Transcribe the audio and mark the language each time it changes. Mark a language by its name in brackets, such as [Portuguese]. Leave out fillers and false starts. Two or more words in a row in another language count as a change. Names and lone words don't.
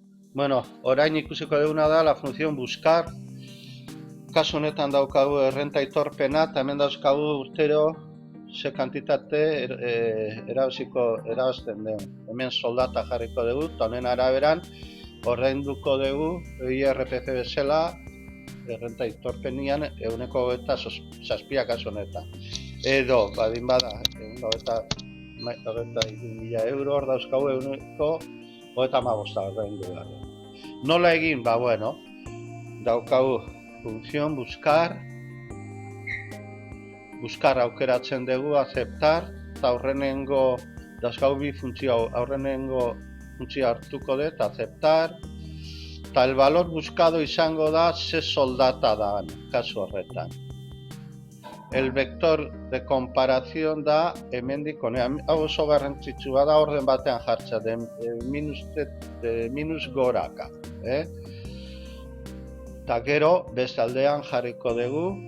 [Basque] Bueno, orain ikusiko duguna da [Spanish] la función buscar. [Basque] Kasu honetan daukagu errenta aitorpena, eta hemen dauzkagu urtero ze kantitate erabazten dugu. Hemen soldata jarriko dugu, eta honen araberan ordainduko dugu IRPF bezala errenta aitorpenian 27 kasu honetan. Edo, badin bada, 23.000 euro hor dauzkagu 35 ordaindu behar. Nola egin? Ba, bueno, daukagu [Spanish] función buscar [Basque] aukeratzen dugu, aceptar, eta aurrenengo dauzkagu bi funtzio, aurrenengo funtzio hartuko dut, aceptar, eta [Spanish] el valor buscado [Basque] izango da ze soldata da, kasu horretan. [Spanish] El vector de comparación [Basque] da hemendik honean, hau oso garrantzitsua da orden batean jartza, de minus goraka. Eta gero, bestaldean jarriko dugu.